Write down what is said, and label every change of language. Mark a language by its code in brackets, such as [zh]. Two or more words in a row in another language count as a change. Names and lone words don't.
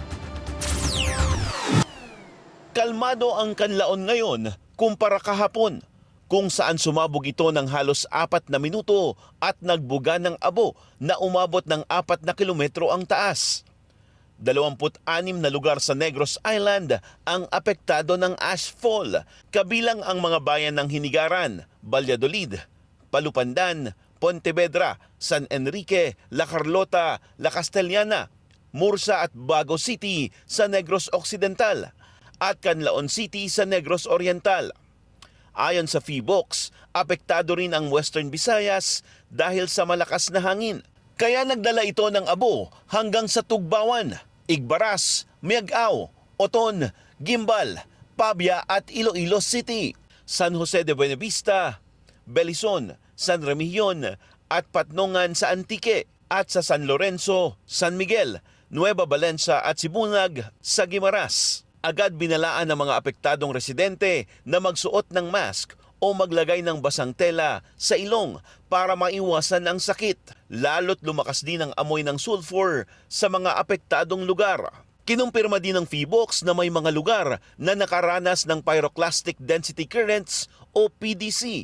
[tl] Kalmado ang Canlaon ngayon kumpara kahapon, kung saan sumabog ito ng halos 4 na minuto at nagbuga ng abo na umabot ng 4 na kilometro ang taas. 26 na lugar sa Negros Island ang apektado ng ashfall, kabilang ang mga bayan ng Hinigaran, Valladolid, Palupandan, Pontevedra, San Enrique, La Carlota, La Castellana, Mursa at Bago City sa Negros Occidental at Canlaon City sa Negros Oriental. Ayon sa PHIVOLCS, apektado rin ang Western Visayas dahil sa malakas na hangin. Kaya nagdala ito ng abo hanggang sa Tugbawan, Igbaras, Miagao, Oton, Gimbal, Pabia at Iloilo City, San Jose de Buenavista, Belizon, San Remigio at Patnongan sa Antique at sa San Lorenzo, San Miguel, Nueva Valencia at Sibunag sa Guimaras. Agad binalaan ng mga apektadong residente na magsuot ng mask o maglagay ng basang tela sa ilong para maiwasan ang sakit. Lalo't lumakas din ang amoy ng sulfur sa mga apektadong lugar. Kinumpirma din ng PHIVOLCS na may mga lugar na nakaranas ng pyroclastic density currents o PDC.